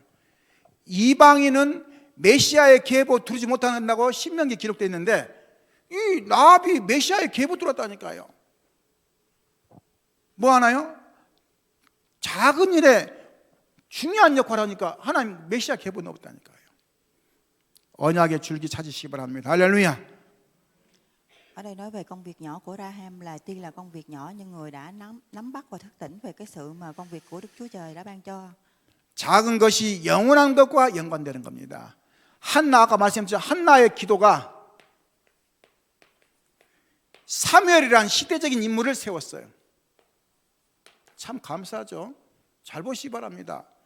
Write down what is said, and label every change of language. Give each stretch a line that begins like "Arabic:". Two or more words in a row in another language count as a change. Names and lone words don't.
Korean: 이방인은 메시아의 계보 두르지 못한다고 신명기에 기록되어 있는데 이 나압이 메시아의 계보 들었다니까요. 뭐 하나요? 작은 일에 중요한 역할을 하니까 하나님 메시아 계보 넣었다니까요. 언약의 줄기 찾으시기 바랍니다. 할렐루야.
Vietnamese: Ở đây nói về công việc nhỏ của Raham là tuy là công việc nhỏ nhưng người đã nắm bắt và thức tỉnh về cái sự mà công việc của Đức Chúa Trời đã ban cho.
Korean: 작은 것이 영원한 것과 연관되는 겁니다. 한나, 아까 말씀드렸죠. 한나의 기도가 사무엘이라는 시대적인 인물을 세웠어요. 참 감사하죠. 잘 보시기 바랍니다.